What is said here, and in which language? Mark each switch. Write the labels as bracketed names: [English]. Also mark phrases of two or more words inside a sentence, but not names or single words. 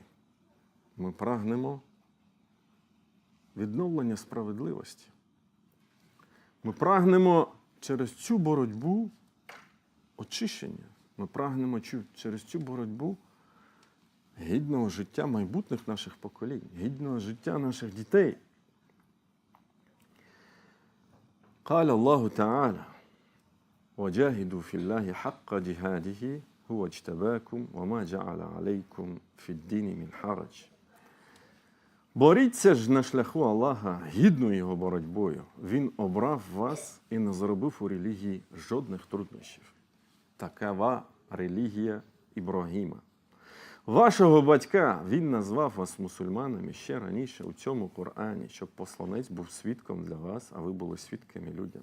[Ukrainian] Ми прагнемо відновлення справедливості. Ми прагнемо через цю боротьбу очищення. Ми прагнемо через цю боротьбу гідного життя майбутніх наших поколінь, гідного життя наших дітей. [Arabic] قال الله تعالى وجاهدوا في الله حق جهاده هو اجتباكم وما جعل عليكم في الدين من حرج. [Ukrainian] Боріться ж на шляху Аллаха гідною його боротьбою. Він обрав вас і не зробив у релігії жодних труднощів. Такова релігія Ібрагіма. Вашого батька він назвав вас мусульманами ще раніше у цьому Корані, щоб посланець був свідком для вас, а ви були свідками людям.